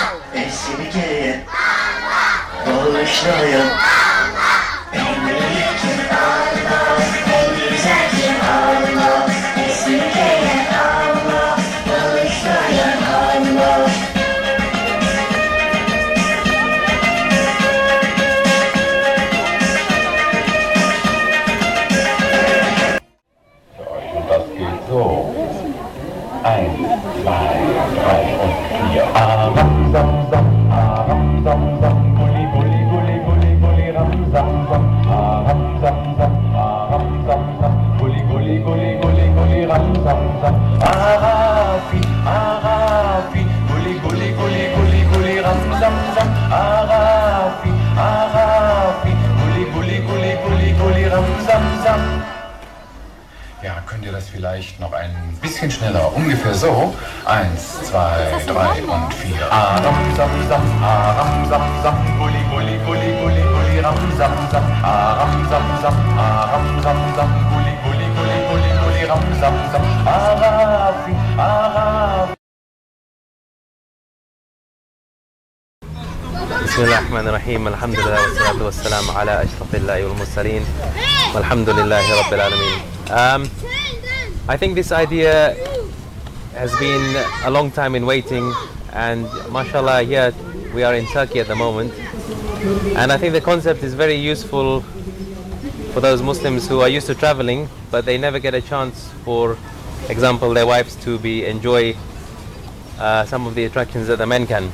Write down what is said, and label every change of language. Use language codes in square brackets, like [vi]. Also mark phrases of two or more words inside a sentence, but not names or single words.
[tr] Esirgeyen bağışlayan en büyük kim Allah, en güzel kim Allah, esirgeyen Allah, bağışlayan Allah. [de] Das geht so. 1, 2, 3 und 4. Aram, sam, sam, aram, sam, sam, gulli, gulli, gulli, gulli, gulli, ram, sam, sam, aram, sam, sam, aram, sam, sam, gulli, gulli, gulli, gulli, gulli, ram, sam, sam, arafi, arafi, gulli, gulli, gulli, gulli, gulli, ram, sam, sam, arafi, arafi, gulli, gulli, gulli, gulli, gulli, ram, sam, sam. Ja, könnt ihr das vielleicht noch ein bisschen schneller? Ungefähr so. 1, 2, 3 und 4. Aram, sam, sam, aram, sam, sam, gulli, gulli, gulli, gulli, gulli, ram, sam, sam, aram, sam, sam, aram, sam, sam, gulli, gulli, gulli, gulli, gulli, ram, sam, sam, arafi, arafi. [ar] بسم الله الرحمن الرحيم الحمد لله والصلاة والسلام على أشرف الله والمرسلين والحمد لله رب العالمين. [en] I think this idea has been a long time in waiting, and mashallah here we are in Turkey at the moment, and I think the concept is very useful for those Muslims who are used to traveling, but they never get a chance, for example, their wives to enjoy some of the attractions that the men can.